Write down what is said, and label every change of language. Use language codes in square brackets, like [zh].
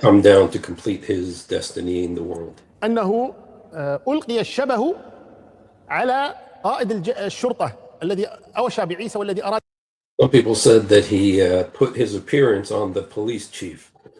[en] come down to complete his destiny in the world. [ar] أنه ألقي الشبه على قائد الشرطة الذي أوشى بعيسى والذي أراد. [en] Some people said that he put his appearance on the police chief.